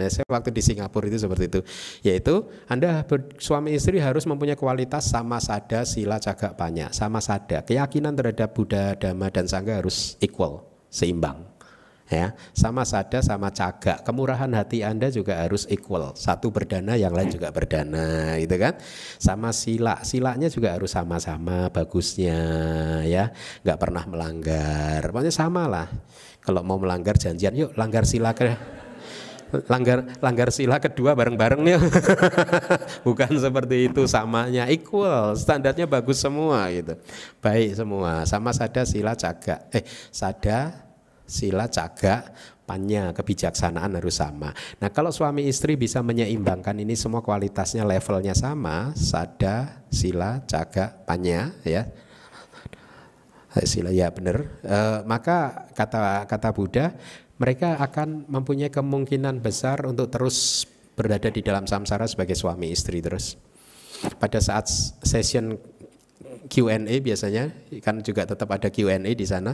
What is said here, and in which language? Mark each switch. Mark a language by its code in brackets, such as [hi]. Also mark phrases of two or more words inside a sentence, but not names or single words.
[id] Saya waktu di Singapura itu seperti itu, yaitu Anda suami istri harus mempunyai kualitas [pi] sama sada, sila, jaga, panya, sama sada, [id] keyakinan terhadap Buddha, Dhamma, dan Sangha harus equal, seimbang, ya, sama sada, [pi] sama caga, [id] kemurahan hati Anda juga harus equal, satu berdana, yang lain juga berdana, gitu kan, sama silanya juga harus sama-sama bagusnya, ya, nggak pernah melanggar, pokoknya sama lah. Kalau mau melanggar janjian, yuk langgar sila langgar sila kedua bareng-bareng nih. Bukan seperti itu, samanya equal, standarnya bagus semua gitu. Baik semua, [pi] sama sada sila caga. Sada sila caga panya, [id] kebijaksanaan harus sama. Nah, kalau suami istri bisa menyeimbangkan ini semua kualitasnya levelnya sama, [pi] sada sila caga panya, [id] ya. Sila, ya benar. Maka kata Buddha, mereka akan mempunyai kemungkinan besar untuk terus berada di dalam samsara sebagai suami istri terus. Pada saat session Q&A biasanya kan juga tetap ada Q&A di sana.